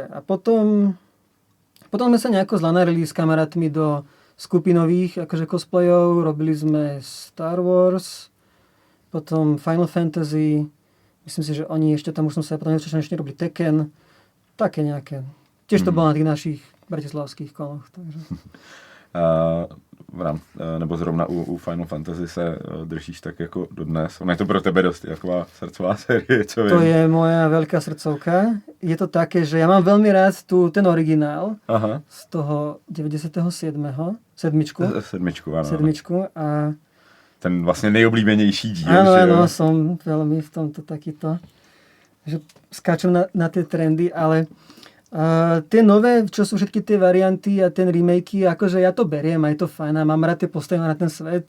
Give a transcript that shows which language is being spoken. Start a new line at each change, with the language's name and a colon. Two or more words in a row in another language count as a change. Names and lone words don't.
Slovak: A potom sme sa nejako zlanarili s kamarátmi do skupinových akože cosplayov. Robili sme Star Wars, potom Final Fantasy. Myslím si, že oni ešte tam už som sa potom ešte robili Tekken. Také nejaké. Tiež to bolo na tých našich bratislavských konoch. Takže.
Czech: Nebo zrovna u Final Fantasy se držíš tak jako dodnes. Ono je to pro tebe dost taková srdcová série, co vím.
Slovak: To je moja veľká srdcovka. Je to také, že ja mám veľmi rád ten originál z toho 97. Sedmičku. A
Czech: ten vlastně nejoblíbenější díl.
Slovak: Áno, som veľmi v tomto takýto, že skáčem na tie trendy, ale tie nové, čo sú všetky tie varianty a ten remakey, akože ja to beriem, aj to fajn a mám rád tie postavy na ten svet.